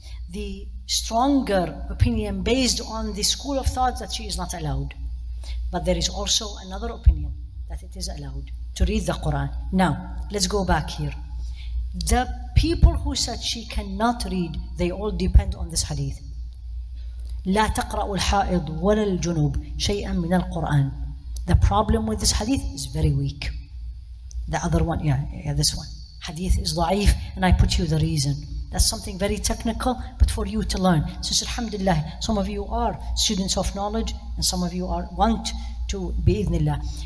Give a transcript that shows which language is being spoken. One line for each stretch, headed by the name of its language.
English: The stronger opinion based on the school of thought that she is not allowed. But there is also another opinion that it is allowed to read the Quran. Now, let's go back here. The people who said she cannot read, they all depend on this hadith.
Arabic: لا تقرأ الحائض ولا الجنوب شيئا من القرآن.
English: The problem with this hadith is very weak. The other one, this one. Hadith is ضعيف, and I put you the reason. That's something very technical, but for you to learn. Since alhamdulillah, some of you are students of knowledge, and some of you want to, bi'idhnillah.